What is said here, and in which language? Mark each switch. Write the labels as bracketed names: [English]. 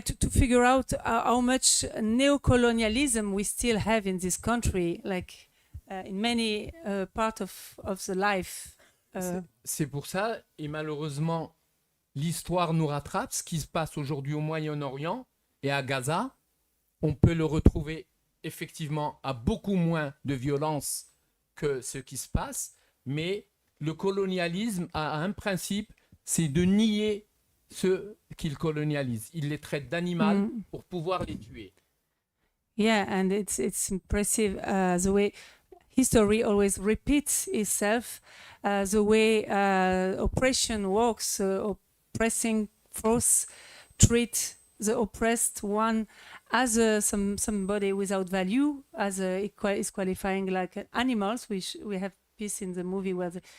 [English] to figure out how much neocolonialism we still have in this country, like in many part of the life. [French] C'est pour ça, et malheureusement, l'histoire nous rattrape. Ce qui se passe aujourd'hui au Moyen-Orient et à Gaza, on peut le retrouver effectivement à beaucoup moins de violence que ce qui se passe, mais le colonialisme a un principe, c'est de nier ceux qu'il colonialise. Il les traite d'animal pour pouvoir les tuer. [English] Yeah, and it's impressive the way history always repeats itself, the way oppression works, oppressing force treat the oppressed one as somebody without value, as is qualifying like animals, which we have piece in the movie where